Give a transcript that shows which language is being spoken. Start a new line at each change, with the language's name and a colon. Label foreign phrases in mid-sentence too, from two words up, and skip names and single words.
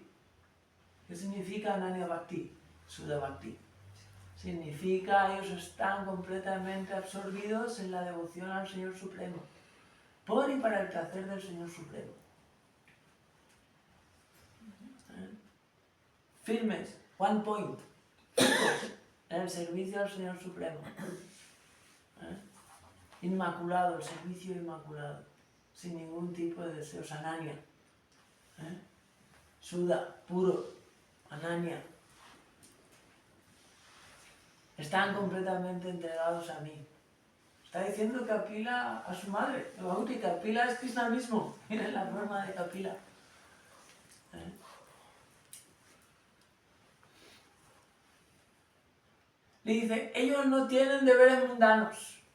Spanish: ¿Qué significa
Sanskrit: Ananya Bhakti? Sudha Bhakti.
Spanish: Significa ellos están completamente absorbidos en la devoción al Señor Supremo, por y para el placer del Señor Supremo. Firmes,
English: one point,
Spanish: en el servicio al Señor Supremo. Inmaculado, el servicio inmaculado, sin ningún tipo de deseos, ananya. Sudha, puro, ananya. Están completamente entregados a mí. Está diciendo Kapila a su madre, Bhauti. Kapila es Krishna mismo, miren la forma de Kapila. Le dice, ellos no tienen deberes mundanos.